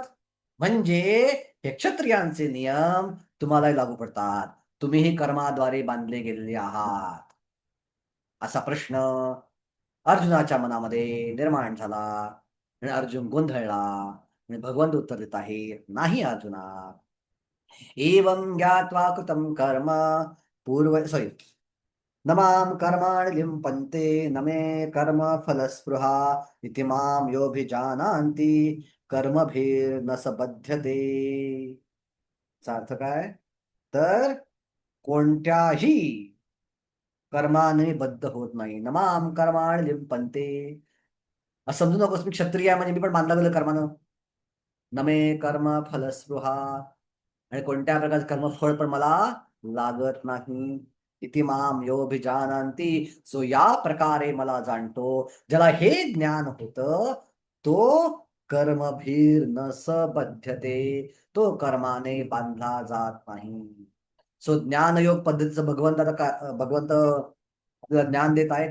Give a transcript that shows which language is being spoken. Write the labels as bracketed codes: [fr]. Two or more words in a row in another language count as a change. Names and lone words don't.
[mr] म्हणजे हे क्षत्रियांचे नियम तुम्हालाही लागू पडतात. तुम्हीही कर्माद्वारे बांधले गेलेले आहात. असा प्रश्न अर्जुनाच्या मनामध्ये निर्माण झाला आणि अर्जुन गोंधळला आणि भगवंत उत्तर देत आहे, नाही अर्जुना, [sa] एवं ज्ञात्वा कृतं कर्म पूर्व सॉरी न मां कर्माणि लिम्पन्ते न मे कर्म फलस्पृहा इति मां योऽभिजानाति कर्मभिर्न स बध्यते. [mr] याचा अर्थ काय? तर कोणत्याही कर्माने बद्ध होत नाही. [sa] न मां कर्माणि लिम्पन्ते, [mr] असं समजू नकोस मी क्षत्रिय आहे म्हणजे मी पण बांधला गेलो कर्मानं. [sa] न मे कर्म फलस्पृहा, [mr] आणि कोणत्या प्रकारचं कर्मफळ पण मला लागत नाही. [sa] इति माम योभिजानांती, [mr] सो या प्रकारे मला जाणतो, ज्याला हे ज्ञान होतं तो [sa] कर्मभीर न सबध्यते, [mr] तो कर्माने बांधला जात नाही. सो ज्ञानयोग पद्धतीचं भगवंत आपल्याला ज्ञान देत आहे.